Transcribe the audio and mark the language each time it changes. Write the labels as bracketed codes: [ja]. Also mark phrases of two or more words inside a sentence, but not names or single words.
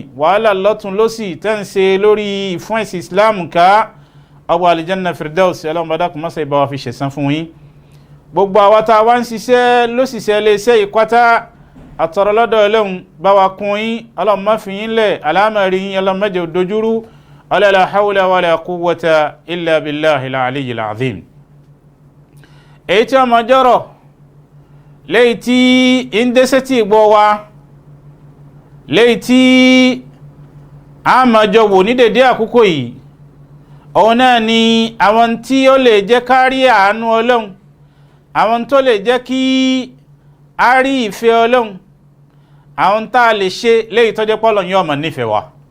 [yo] Wàhálà lọ́tún lọ́sì tẹ́ ń ṣe lórí fún ẹ̀sìn Islam ká ọgbà Aljanna Firdaus, Ọlọ́hun bá dákun má ṣe bá wa fi ṣẹ̀san fún yín. Gbogbo àwa tá wá ń ṣiṣẹ́ lóṣìṣẹ́ iléeṣẹ́ ìkwátá àtọ̀rọ̀ lọ́dọ̀ Ọlọ́hun bá wa kún yín, Ọlọ́hun má fi yín lẹ̀, àlámọ̀rí yín Ọlọ́hun má jẹ́ ó dojúrú. [ar] لا حول ولا قوة إلا بالله العلي العظيم. [yo] Èyí tí ọmọ jọ́rọ̀ léyìí tí ń dẹ́sẹ̀ tí gbọ́ wa, léyìí tí a máa jọ wò ní dédé àkókò yìí, òun náà ni àwọn tí ó lè jẹ́ kárí àánú Ọlọ́hun, àwọn tó lè jẹ́ kí a rí ìfẹ́ Ọlọ́hun, àwọn tá a lè ṣe léyìí tó jẹ́ pọ́lọ́hun yóò máa nífẹ̀ẹ́ wa.